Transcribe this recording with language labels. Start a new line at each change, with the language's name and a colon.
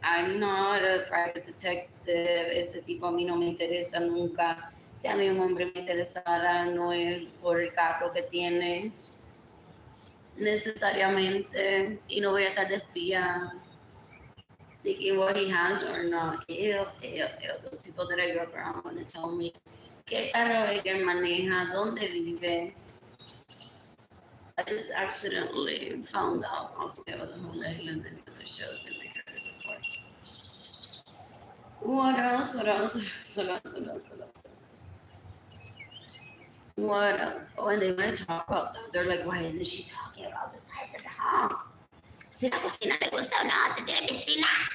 English: I'm not a private detective.
Spanish: Ese tipo a mí no me interesa nunca. Si a mí un hombre me interesara, no es por el carro que tiene necesariamente, y no voy a estar de espía
English: seeking what he has or not. Ew, ew, ew. Those people that I grew up around want to tell me
Spanish: qué carro es que él maneja, dónde vive.
English: I just accidentally found out possibly about the home that he lives in because of shows in my credit report. What else? What else? What else? What else? What else? What else? Oh, and they want to talk about that. They're like, why isn't she talking about the size of the home?
Spanish: Si la cocina le gusta o no, si tiene piscina.